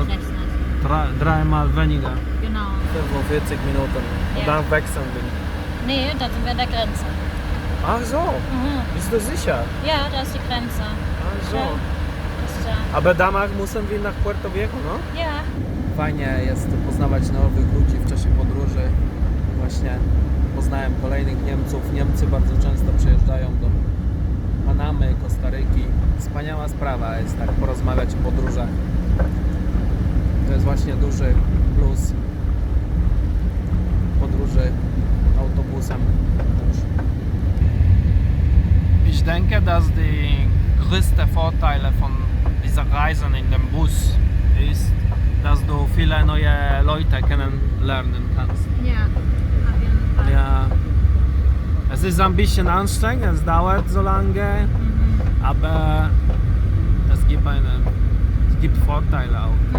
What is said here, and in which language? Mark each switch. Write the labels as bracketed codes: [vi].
[de] Umgerechnet. dreimal weniger. Genau. 45 Minuten. Und dann wechseln wir. Nee, da sind wir an der Grenze. Ach so, bist du sicher? Ja, da ist die Grenze. Ach so. Ja, ist da. Aber danach müssen wir nach Puerto Viejo, no? Ja. [pl] Fajnie jest poznawać nowych ludzi w czasie podróży. Właśnie poznałem kolejnych Niemców. Niemcy bardzo często przyjeżdżają do Panamy, Kostaryki. Wspaniała sprawa jest tak porozmawiać o podróżach. To jest właśnie duży plus podróży autobusem. [de] Ich denke, dass die größte Vorteile von dieser Reisen in dem Bus ist, dass du viele neue Leute kennenlernen kannst. Ja, auf jeden Fall. Ja, es ist ein bisschen anstrengend, es dauert so lange, aber es gibt Vorteile auch.